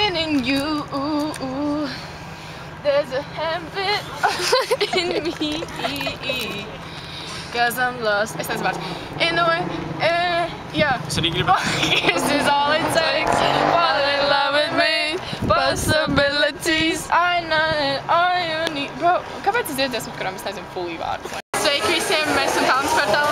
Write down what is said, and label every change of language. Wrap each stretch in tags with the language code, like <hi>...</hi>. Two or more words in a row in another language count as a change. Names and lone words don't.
<en>missing you. There's a habit in me. Cause I'm lost.</en> <lv>Es nezinu vārds.</lv> <en>In the way, yeah.</en> <lv>Es arī gribu.</lv> <en>This is all it takes. Fall in love with me. Possibilities. I know it. All you need. Bro,</en> <lv>kāpēc es dziesmu, kurām es nezinu fully vārdus? Sveiki visiem, mēs esam Kalnas kvartālā.</lv>